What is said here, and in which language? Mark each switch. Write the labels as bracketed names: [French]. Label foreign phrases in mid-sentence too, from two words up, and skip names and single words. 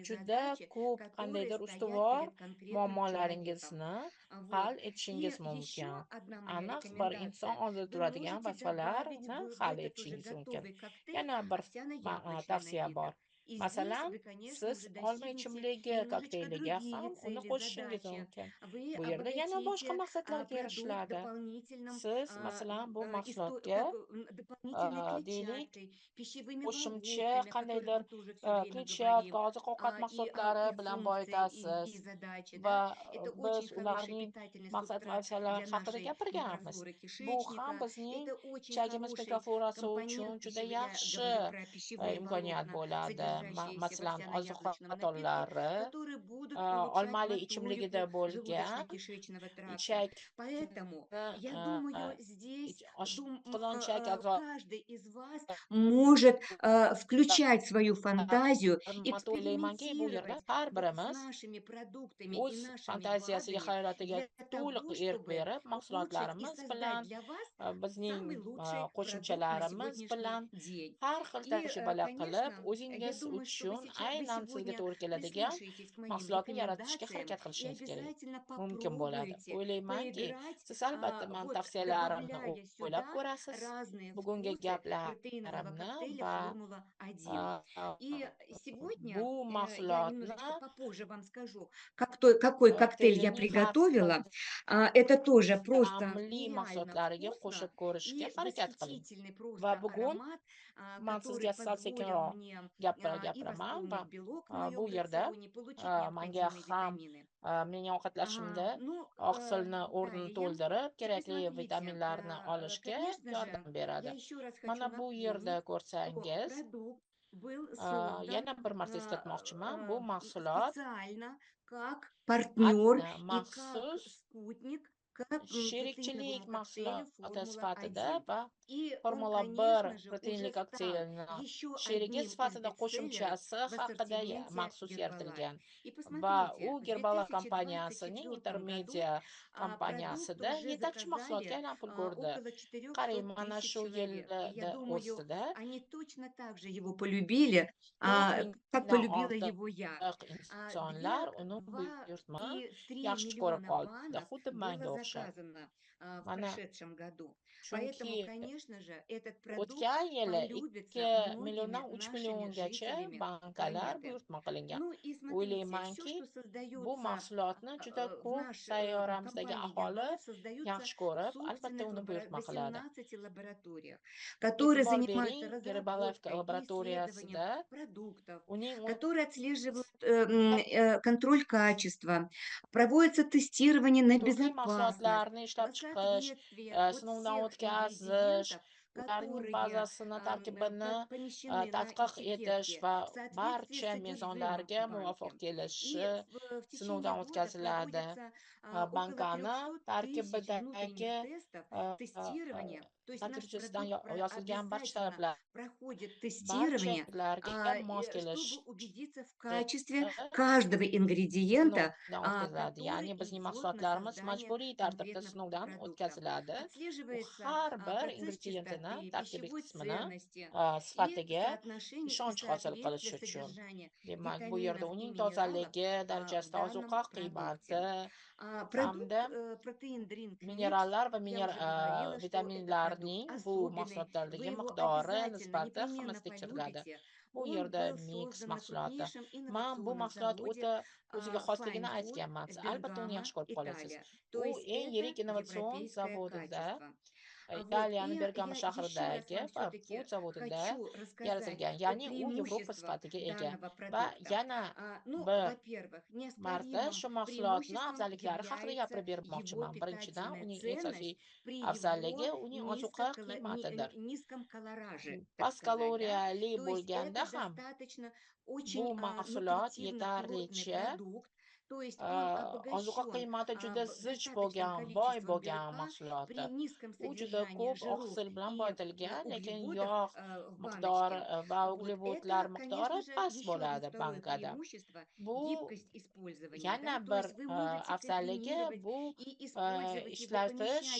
[Uzbek] juda [Russian] задачи, [Uzbek] ko'p [Russian] которые [Uzbek] qandaydir [Russian] стоят [Uzbek] ustuvor [Russian] перед конкретным человеком. [Uzbek] muammolaringizni hal [Russian] Вот. [Uzbek] etishingiz [Russian] И [Uzbek] mumkin. [Russian] еще одна моя [Uzbek] Aniq bir inson [Russian] рекомендация. [Uzbek] oldida [Russian] Вы [Uzbek] turadigan [Russian] можете добавить [Uzbek] vazifalarni [Russian] в [Uzbek] hal [Russian] этот уже [Uzbek] etishingiz mumkin. [Russian] готовый коктейль [Uzbek] Yana bir [Russian] овсяно-яблочный [Uzbek] tavsiya bor. [Russian] напиток. И здесь [Uzbek] Masalan, [Russian] вы, конечно, [Uzbek] siz [Russian] уже [Uzbek] olma [Russian] достигнете [Uzbek] ichimligi [Russian] немножечко [Uzbek] kokteyliga [Russian] другие [Uzbek] ham uni [Russian] цели, [Uzbek] qo'shishingiz [Russian] задачи. [Uzbek] mumkin. [Russian] Вы [Uzbek] Bu yerda yana boshqa [Russian] обогатите [Uzbek] maqsadlarga [Russian] продукт [Uzbek] erishiladi. [Russian] дополнительным, [Uzbek] Siz, masalan, bu mahsulotga, [Russian] как, дополнительной [Uzbek] deylik, [Russian] клетчаткой, пищевыми [Uzbek] qo'shimcha [Russian] волокнами, о которых [Uzbek] qandaydir [Russian] мы тоже все время [Uzbek] kletchatka, [Russian] говорим, [Uzbek] oziq-ovqat [Russian] и [Uzbek] mahsulotlari [Russian] их [Uzbek] bilan [Russian] функции, [Uzbek] boyitasiz [Russian] и задачи, [Uzbek] va [Russian] да. Это очень [Uzbek] biz [Russian] хороший [Uzbek] ularning [Russian] питательный [Uzbek] maqsad va [Russian] субстрат [Uzbek] vazifalari [Russian] для [Uzbek] haqida [Russian] нашей [Uzbek] gapirganmiz. [Russian] микрофлоры [Uzbek] Bu ham [Russian] кишечника. [Uzbek] bizning [Russian] Это очень [Uzbek] ichagimiz [Russian] хороший [Uzbek] mikroflorasi uchun [Russian] компонент [Uzbek] juda [Russian] пищевой, я [Uzbek] yaxshi [Russian] говорю про пищевые [Uzbek] imkoniyat [Russian] волокна, [Uzbek] bo'ladi. [Russian] содержащиеся в [Uzbek] Masalan, [Russian] овсяно-яблочном напитке, [Uzbek] oziq-ovqat [Russian] которые будут улучшать [Uzbek] olmali ichimligida [Russian] моторику [Uzbek] bo'lgan [Russian] желудочно-кишечного тракта. [Uzbek] ichakni [Russian] Поэтому я думаю, здесь [Uzbek] oshqozon-ichak [Russian] каждый из вас может включать свою фантазию, [Uzbek] o'ylaymanki, bu yerda [Russian] экспериментировать [Uzbek] har [Russian] вот с [Uzbek] birimiz [Russian] нашими продуктами и [Uzbek] o'z [Russian] нашими [Uzbek] fantaziyasiga, [Russian] БАДами [Uzbek] hayolotiga [Russian] для [Uzbek] to'liq [Russian] того, [Uzbek] erk [Russian] чтобы [Uzbek] berib, [Russian] улучшить и [Uzbek] mahsulotlarimiz [Russian] создать [Uzbek] bilan, [Russian] для вас [Uzbek] bizning [Russian] самый лучший продукт на [Uzbek] qo'shimchalarimiz [Russian] сегодняшний [Uzbek] bilan [Russian] день. [Uzbek] har xil [Russian] И, [Uzbek] tajribalar qilib, [Russian] конечно, я [Uzbek] o'zingiz [Russian] думаю, что [Uzbek] uchun [Russian] вы [Uzbek] aynan sizga [Russian] сегодня [Uzbek] to'g'ri keladigan [Russian] прислушаетесь к моим [Uzbek] mahsulotni yaratishga [Russian] рекомендациям [Uzbek] harakat [Russian] и [Uzbek] qilishingiz kerak. [Russian] обязательно [Uzbek] Mumkin bo'ladi. [Russian] попробуете [Uzbek] O'ylaymanki, [Russian] поиграть, [Uzbek] siz albatta mani [Russian] вот [Uzbek] tavsiyalarimni [Russian] добавляя [Uzbek] o'ylab [Russian] сюда [Uzbek] ko'rasiz. [Russian] разные [Uzbek] Bugungi [Russian] вкусы протеинового [Uzbek] gaplarimni [Russian] коктейля [Uzbek] va [Russian] Формула-1. И [Uzbek] bu [Russian] сегодня я [Uzbek] mahsulotni [Russian] немножечко попозже вам скажу, какой коктейль я [Uzbek] kokteylining har [Russian] приготовила. Это тоже просто [Uzbek] ta'mli [Russian] нереально [Uzbek] mahsulotlariga qo'shib [Russian] вкусно [Uzbek] ko'rishga [Russian] и [Uzbek] harakat qiling. [Russian] восхитительный [Uzbek] Va [Russian] просто [Uzbek] bugun [Russian] аромат, [Uzbek] man [Russian] который [Uzbek] sizga sal [Russian] позволил [Uzbek] sekinroq [Russian] мне [Uzbek] haqida [Russian] и [Uzbek] gapiraman va [Russian] восполнить белок в моем [Uzbek] bu yerda [Russian] рационе, получить [Uzbek] menga [Russian] необходимые [Uzbek] ham [Russian] витамины. [Uzbek] mening [Russian] Ага, [Uzbek] ovqatlashimda [Russian] ну, [Uzbek] oqsilni o'rnini [Russian] далее. [Uzbek] to'ldirib, [Russian] Теперь [Uzbek] kerakli [Russian] смотрите, [Uzbek] vitaminlarni olishga [Russian] конечно же, [Uzbek] yordam [Russian] я [Uzbek] beradi. [Russian] еще раз хочу [Uzbek] Mana bu yerda [Russian] напомнить, что [Uzbek] ko'rsangiz, [Russian] продукт был создан [Uzbek] yana bir marta eslatmoqchiman, bu mahsulot [Russian] специально как партнер и как [Uzbek] maxsus [Russian] спутник к [Uzbek] sherikchilik [Russian] протеиновому коктейлю [Uzbek] mahsuloti sifatida [Russian] Формула-1. [Uzbek] va [Russian] И он, [Uzbek] Formula 1 [Russian] конечно же, уже [Uzbek] proteinli [Russian] стал [Uzbek] kokteylini [Russian] еще [Uzbek] sherigi [Russian] одним из [Uzbek] sifatida [Russian] бестселлеров [Uzbek] qo'shimchasi [Russian] в [Uzbek] haqida [Russian] ассортименте [Uzbek] maxsus [Russian] Herbalife. [Uzbek] yaratilgan [Russian] И [Uzbek] va u [Russian] посмотрите, в [Uzbek] Gerbala kompaniyasining [Russian] 2024 году [Uzbek] intermedia [Russian] продукт [Uzbek] kompaniyasida [Russian] уже [Uzbek] yetakchi mahsulotga [Russian] заказали [Uzbek] aylanib ulgurdi. [Russian] около 400 [Uzbek] Qarang, mana [Russian] тысяч [Uzbek] shu [Russian] человек. И я [Uzbek] yilda [Russian] думаю, [Uzbek] o'zida [Russian] они точно так же его полюбили, [Uzbek] 4 [Russian] как [Uzbek] mingdan [Russian] полюбила его я. [Uzbek] ortiq insonlar uni [Russian] Два [Uzbek] buyurtma [Russian] и три [Uzbek] yaxshi ko'rib [Russian] миллиона [Uzbek] qoldi, [Russian] банок [Uzbek] xuddi [Russian] было [Uzbek] manga o'xshab. [Russian] заказано в [Uzbek] Mana [Russian] прошедшем году. [Uzbek] chunki [Russian] Поэтому, конечно же, этот продукт [Uzbek] o'tgan yili 2 [Russian] полюбится [Uzbek] milliondan [Russian] многими [Uzbek] 3 [Russian] нашими [Uzbek] milliongacha [Russian] жителями [Uzbek] bankalar [Russian] планеты. [Uzbek] buyurtma qilingan. [Russian] Ну и смотрите, все, [Uzbek] O'ylaymanki, [Russian] что [Uzbek] bu [Russian] создается [Uzbek] mahsulotni juda [Russian] в [Uzbek] ko'p [Russian] в [Uzbek] sayyoramizdagi [Russian] компании [Uzbek] aholi [Russian] Herbalife, создаются [Uzbek] yaxshi [Russian] в [Uzbek] ko'rib, albatta [Russian] собственных [Uzbek] uni buyurtma qiladi. [Russian] 18 лабораториях, которые [Uzbek] E'tibor [Russian] занимаются [Uzbek] bering, Gerbalevka [Russian] разработкой и исследованием [Uzbek] laboratoriyasida [Russian] продуктов, [Uzbek] uning [Russian] которые отслеживают контроль качества, проводится тестирование на [Uzbek] turli [Russian] безопасность, [Uzbek] mahsulotlarni [Russian] на [Uzbek] ishlab chiqish, [Russian] соответствие от [Uzbek] sinovdan [Russian] всех [Uzbek] o'tkazish, [Russian] ингредиентов, [Uzbek] ularning [Russian] которые [Uzbek] bazasini, tarkibini [Russian] помещены на [Uzbek] tadqiq etish [Russian] этикетке [Uzbek] va [Russian] в соответствии [Uzbek] barcha [Russian] с содержимым [Uzbek] mezonlarga muvofiq [Russian] банки. [Uzbek] kelishi [Russian] И в течение [Uzbek] sinovdan [Russian] года [Uzbek] o'tkaziladi. [Russian] проводится около [Uzbek] Bankani [Russian] 300 тысяч [Uzbek] tarkibidagi [Russian] внутренних тестов тестирования. То есть наш [Uzbek] tarkibchasidan [Russian] продукт [Uzbek] yozilgan barcha [Russian] обязательно [Uzbek] talablar [Russian] проходит [Uzbek] barcha [Russian] тестирование, [Uzbek] talablarga mos [Russian] чтобы [Uzbek] kelishi [Russian] убедиться в качестве каждого ингредиента, [Uzbek] sinovdan o'tkaziladi. [Russian] который [Uzbek] Ya'ni bizning [Russian] идет на [Uzbek] mahsulotlarimiz [Russian] создание [Uzbek] majburiy tartibda [Russian] конкретного [Uzbek] sinovdan [Russian] продукта. [Uzbek] o'tkaziladi. U [Russian] Отслеживается [Uzbek] har bir [Russian] процесс [Uzbek] ingrediyentini, [Russian] чистоты, [Uzbek] tarkibiy [Russian] пищевой [Uzbek] qismini [Russian] ценности и [Uzbek] sifatiga [Russian] соотношение и [Uzbek] ishonch hosil qilish [Russian] соответствие [Uzbek] uchun. [Russian] содержания [Uzbek] Demak, bu yerda [Russian] витаминов и [Uzbek] uning [Russian] минералов [Uzbek] tozaligi, [Russian] в [Uzbek] darajasi, [Russian] данном [Uzbek] ozuqa qiymati [Russian] продукте. [Uzbek] hamda [Russian] Продукт Protein Drink Mix, [Uzbek] minerallar va [Russian] я уже говорила, что это продукт [Uzbek] vitaminlarning bu [Russian] особенный, вы [Uzbek] mahsulotlardagi [Russian] его [Uzbek] miqdori, [Russian] обязательно, [Uzbek] nisbati [Russian] непременно [Uzbek] hammasi tekshiriladi. [Russian] полюбите. [Uzbek] Bu [Russian] Он [Uzbek] yerda [Russian] был [Uzbek] mix [Russian] создан на [Uzbek] mahsuloti. [Russian] крупнейшем [Uzbek] Man bu [Russian] инновационном [Uzbek] mahsulot [Russian] заводе [Uzbek] o'ta o'ziga xosligini [Russian] Fine Food [Uzbek] aytganman. Siz albatta uni [Russian] Бергамо, [Uzbek] yaxshi ko'rib qolasiz. [Russian] Италия. То [Uzbek] U [Russian] есть [Uzbek] eng [Russian] это [Uzbek] yirik innovatsion [Russian] европейское [Uzbek] zavodida, [Russian] качество. Вот, [Uzbek] Italiyaning [Russian] и [Uzbek] Bergamo [Russian] я еще раз [Uzbek] shahridagi [Russian] вам [Uzbek] food [Russian] все-таки [Uzbek] zavodida [Russian] хочу рассказать [Uzbek] yaratilgan. [Russian] о [Uzbek] Ya'ni u Yevropa [Russian] преимуществах [Uzbek] sifatiga ega. [Russian] данного [Uzbek] Va [Russian] продукта. [Uzbek] yana [Russian] Ну, [Uzbek] bir [Russian] во-первых, [Uzbek] marta [Russian] неоспоримым [Uzbek] shu mahsulotni [Russian] преимуществом [Uzbek] afzalliklari haqida [Russian] является [Uzbek] gapirib [Russian] его [Uzbek] bermoqchiman. Birinchidan, [Russian] питательная [Uzbek] uning [Russian] ценность [Uzbek] asosiy [Russian] при [Uzbek] afzalligi [Russian] его [Uzbek] uning ozuqa qiymatidir. [Russian] низком колораже, так [Uzbek] Past [Russian] сказать, да. [Uzbek] kaloriyali [Russian] То есть [Uzbek] bo'lganda [Russian] это [Uzbek] ham [Russian] достаточно [Uzbek] bu [Russian] очень [Uzbek] mahsulot [Russian] нутритивно-калорийный [Uzbek] yetarlicha [Russian] продукт. То есть он [Uzbek] ozuqa [Russian] обогащен [Uzbek] qiymati juda zich [Russian] достаточным [Uzbek] bo'lgan, boy [Russian] количеством [Uzbek] bo'lgan [Russian] белка при [Uzbek] mahsulotdir. [Russian] низком [Uzbek] U juda [Russian] содержании [Uzbek] ko'p [Russian] жиров [Uzbek] oqsil bilan [Russian] и [Uzbek] boyitilgan, lekin [Russian] углеводов [Uzbek] yog' [Russian] в [Uzbek] miqdori [Russian] баночке. [Uzbek] va [Russian] Вот [Uzbek] uglevodlar [Russian] это, [Uzbek] miqdori [Russian] конечно же, [Uzbek] past [Russian] еще одно [Uzbek] bo'ladi [Russian] второе [Uzbek] bankada. [Russian] преимущество — [Uzbek] Bu [Russian] гибкость использования, [Uzbek] yana [Russian] да, то [Uzbek] bir [Russian] есть вы можете [Uzbek] afzalligi [Russian] комбинировать [Uzbek] bu [Russian] и использовать его, помещать